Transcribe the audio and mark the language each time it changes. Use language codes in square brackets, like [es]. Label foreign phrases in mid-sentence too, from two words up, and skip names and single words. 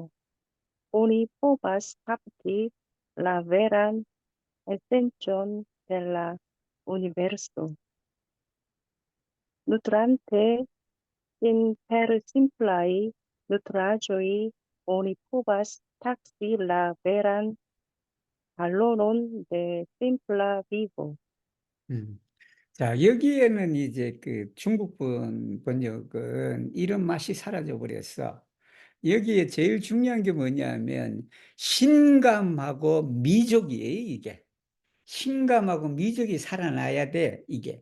[eo] Oni povas kapti la veran esencon de la universo. Nutrante sin per simplaj nutraĵoj oni povas taksi la veran valoron de simpla vivo. [ko] 자, 여기에는 이제 그 중국분 번역은 이런 맛이 사라져 버렸어. 여기에 제일 중요한 게 뭐냐면 신감하고 미족이에요, 이게. 신감하고 미족이 살아나야 돼, 이게.